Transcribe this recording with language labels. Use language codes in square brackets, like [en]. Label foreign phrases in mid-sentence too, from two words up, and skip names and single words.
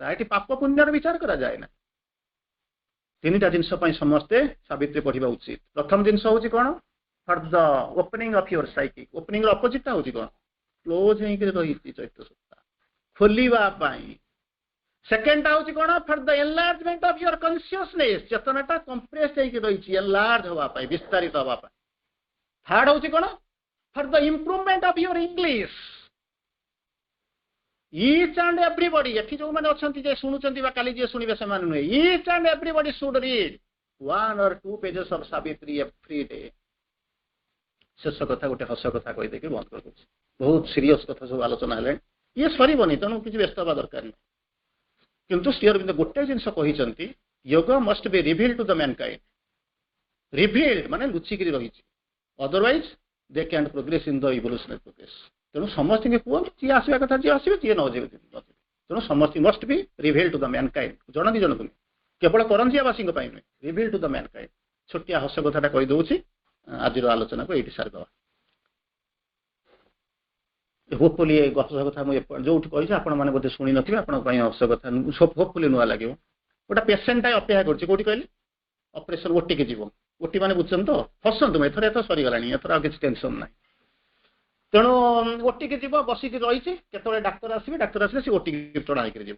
[or] ଏଠି ପାପ ପୁଣ୍ୟର ବିଚାର କରାଯାଏ ନା ତିନିଟା ଜିନିଷ ପାଇଁ ସମସ୍ତେ ସାବିତ୍ରୀ ପଢିବା ଉଚିତ ପ୍ରଥମ ଜିନିଷ ହଉଛି କ'ଣ [en] for the opening of your psychic [or] ଓପନିଂ ର ଅପୋଜିଟଟା ହଉଛି କ'ଣ କ୍ଲୋଜ ହେଇକି ରହିଛି ଚୈତ୍ର ସପ୍ତାହ ଖୋଲିବା ପାଇଁ ସେକେଣ୍ଡଟା ହଉଛି କ'ଣ [en] for the enlargement of your consciousness [or] ଚେତନାଟା କମ୍ପ୍ରେସ ହେଇକି ରହିଛି ଏନଲାର୍ଜ ହବା ପାଇଁ ବିସ୍ତାରିତ ହବା ପାଇଁ ଥାର୍ଡ ହଉଛି କ'ଣ [en] for the improvement of your English each and everybody [or] ଏଠି ଯୋଉମାନେ ଅଛନ୍ତି ଯେ ଶୁଣୁଛନ୍ତି ବା କାଲି ଯିଏ ଶୁଣିବେ ସେମାନେ ନୁହେଁ [en] each and everybody should read 1 or 2 pages of Savitri every day [or] ଶେଷ କଥା ଗୋଟେ ହସ କଥା କହିଦେଇକି ବନ୍ଦ କରିଦେଉଛି ବହୁତ ସିରିୟସ୍ କଥା ସବୁ ଆଲୋଚନା ହେଲାଣି ଇଏ ସରିବନି ତେଣୁ କିଛି ବ୍ୟସ୍ତ ହେବା ଦରକାର ନାହିଁ କିନ୍ତୁ ଶ୍ରୀ ଅରବିନ୍ଦ ଗୋଟେ ଜିନିଷ କହିଛନ୍ତି [en] yoga must be revealed to the mankind [or] revealed ମାନେ ଲୁଚିକିରି ରହିଛି [en] otherwise they can't progress in the evolutionary progress [or] ତେଣୁ ସମସ୍ତଙ୍କୁ କୁହନ୍ତୁ ଯିଏ ଆସିବା କଥା ଯିଏ ଆସିବେ ଯିଏ ନ ଯିବେ ତେଣୁ ସମସ୍ତେ [en] must be revealed to the mankind [or] ଜଣ ଦି ଜଣକୁ କେବଳ କରଞ୍ଜିଆବାସୀଙ୍କ ପାଇଁ ନୁହେଁ [en] revealed to the mankind [or] ଛୋଟିଆ ହସ କଥାଟା କହିଦେଉଛି ଆଜିର ଆଲୋଚନାକୁ ଏଇଠି ସାରିଦେବା ହୋପଫୁଲି ଏ ହସ କଥା ମୁଁ ଯୋଉଠି କହିଛି ଆପଣମାନେ ବୋଧେ ଶୁଣି ନଥିବେ ଆପଣଙ୍କ ପାଇଁ ହସ କଥା ହୋପଫୁଲି ନୂଆ ଲାଗିବ ଗୋଟେ ପେସେଣ୍ଟଟା ଅପେକ୍ଷା କରୁଛି କୋଉଠି କହିଲେ ଅପରେସନ ଓଟିକି ଯିବ ଓଟି ମାନେ ବୁଝୁଛନ୍ତି ତ ହସନ୍ତୁ ଏଥର ସରିଗଲାଣି ଏଥର ଆଉ କିଛି ଟେନସନ ନାହିଁ ତେଣୁ ଓଟିକି ଯିବ ବସିକି ରହିଛି କେତେବେଳେ ଡାକ୍ତର ଆସିଲେ ସେ ଓଟିକି ଟଣା ହେଇକି ଯିବ